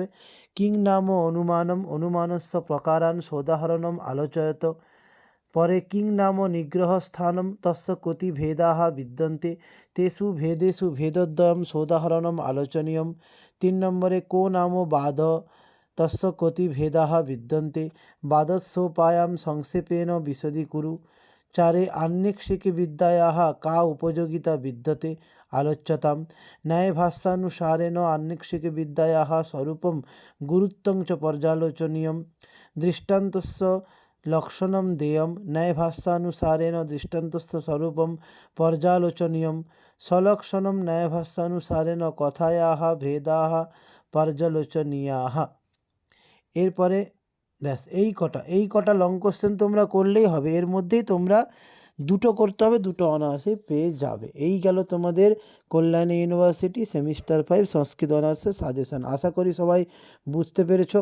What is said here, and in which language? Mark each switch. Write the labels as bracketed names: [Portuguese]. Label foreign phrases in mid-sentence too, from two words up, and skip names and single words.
[Sanskrit] কিং নাম অনুমানম, অনুমানস্য প্রকারান সোদাহরণম আলোচয়ত, পরে কিং নাম নিগ্রহস্থানম তস্য কতি ভেদাः বিদ্যন্তে, তেষু ভেদেষু ভেদদ্বয়ম সোদাহরণম আলোচনীয়ম। 3 নম্বরে কো নাম বাদ, তস্য কতি ভেদাः বিদ্যন্তে, বাদস্যোপায়াম সংক্ষেপেণ বিশদীকুরু। चारे आन्निक्षिकविद्यायाः का उपयोगिता विद्यते आलोच्यतां। न्यायभाष्यानुसारेण आन्निक्षिकविद्यायाः स्वरूपं गुरुत्वं च पर्यालोचनीयं। दृष्टान्तस्य लक्षणं देयं। न्यायभाष्यानुसारेण दृष्टान्तस्य स्वरूपं पर्यालोचनीयं। सलक्षणं न्यायभाष्यानुसारेण कथायाः भेदाः पर्यालोचनीयाः। [Bangla] এরপরে ব্যাস এই কটা [English] long question [Bangla] তোমরা করলেই হবে। এর মধ্যেই তোমরা দুটো করতে হবে, দুটো অনায়াসেই পেয়ে যাবে। এই গেল তোমাদের কল্যাণী ইউনিভার্সিটি সেমিস্টার 5 সংস্কৃত অনার্সের সাজেশান। আশা করি সবাই বুঝতে পেরেছো।